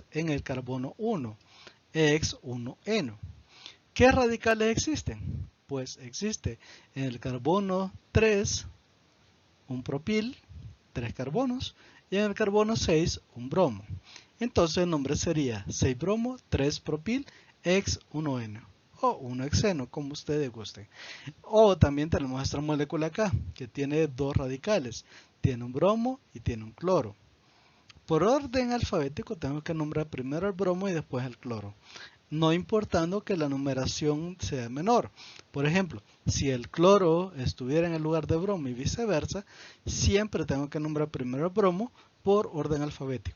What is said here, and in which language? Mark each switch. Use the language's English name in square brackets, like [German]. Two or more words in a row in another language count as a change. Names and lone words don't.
[Spanish] En el carbono 1. Hex1-eno. ¿Qué radicales existen? Pues existe en el carbono 3 un propil, 3 carbonos, y en el carbono 6 un bromo. Entonces el nombre sería 6 bromo, 3 propil, hex1-eno o 1 hexeno, como ustedes gusten. O también tenemos nuestra molécula acá, que tiene 2 radicales, tiene un bromo y tiene un cloro. Por orden alfabético tengo que nombrar primero el bromo y después el cloro. no importando que la numeración sea menor. Por ejemplo, si el cloro estuviera en el lugar de bromo y viceversa, siempre tengo que nombrar primero el bromo por orden alfabético.